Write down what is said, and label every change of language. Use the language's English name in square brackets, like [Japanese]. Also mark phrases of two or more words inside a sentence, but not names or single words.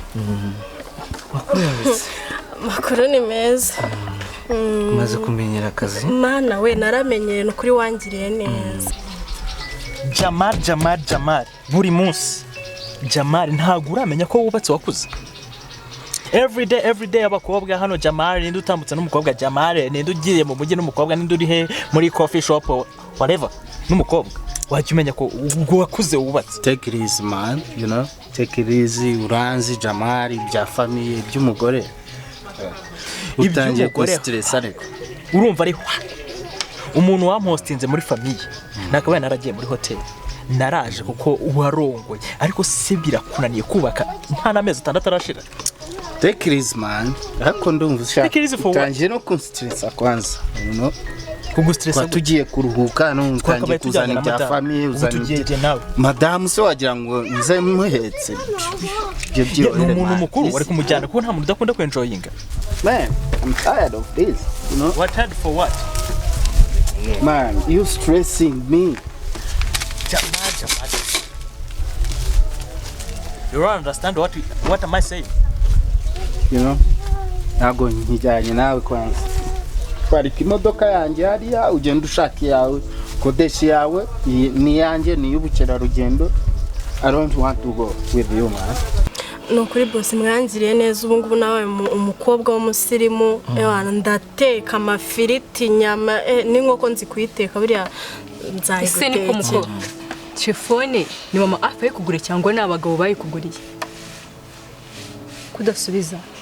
[Kinyarwanda] makuru ni meza maze kumenyera akazi mana we naramenyeye no kuri wangiriye neza Jamal buri munsi Jamal ntago uramenya ko wubatse wakuze [English] every day [Kinyarwanda] abakobwa hano Jamal ninde utambutse n'umukobwa Jamal ninde ugiye mu mujyi n'umukobwa ninde uri he muri [English] coffee shop whatever [Kinyarwanda] n'umukobwa wajya umenya ko wakuze wubatse. [English] Take it easy man, you know, take it easy. [Kinyarwanda] Uranzi Jamal bya famille by'umugore utangiye ko stress ariko urumva ari umuntu wamhostinze muri famille nakabaye naragiye muri hotel naraje kuko warongoye ariko se birakunaniye kubaka nta namezi 6 arashira. [English] Take it easy man, [Kinyarwanda] ariko ndumva ushaka utangiye no kunstressa kwanza, [English] you know, [Kinyarwanda] kugustressa tugiye kuruhuka no utangiye kuzana ibya famille uzana madamu se wagira ngo nze muhetse byo umuntu mukuru wari kumujyana kuko nta muntu udakunda kwenjoyinga. [English] Man, I'm tired of this, you know. What tired for what? Man, you stressing me. Jamal. You don't understand what am I saying? You know, [Kinyarwanda] nago njyanye nawe kwanza. Twari imodoka yanjye hariya ugenda ushaka yawe kodeshi yawe ni yanjye ni y'ubukera rugendo. [English] I don't want to go with you man. [Kinyarwanda] No kuri boss mwangiriye neza ubu ngubu nawe umukobwa w'umusirimu ndateka amafiriti nyama n'inkoko nzi kuyiteka buriya nzayiguteka. Ese niko mukobwa telefone ni mama afa kugura cyangwa n'abagabo bayikuguriye kudasubiza